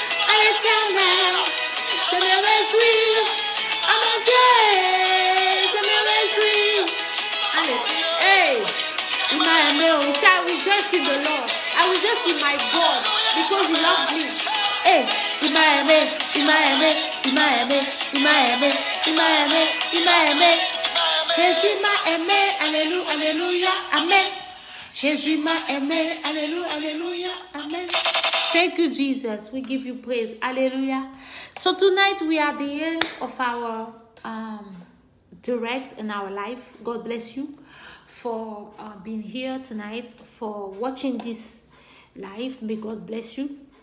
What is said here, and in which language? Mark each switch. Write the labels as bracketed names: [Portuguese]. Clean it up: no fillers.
[French] À l'éternel, je me réjouis. À mon Dieu, je me réjouis. Allez, hey, il m'a aimé. [English] He said, I rejoice in the Lord. I will just see my God because He loves me. [French] Hey, il m'a aimé, il m'a aimé, il m'a aimé, il m'a aimé, il m'a aimé, il m'a aimé. Jésus m'a aimé, alléluia, alléluia, amen. Jésus m'a aimé, alléluia, alléluia, amen. [English] Thank you, Jesus. We give you praise. Hallelujah. So tonight we are at the end of our direct in our life. God bless you for being here tonight, for watching this live. May God bless you.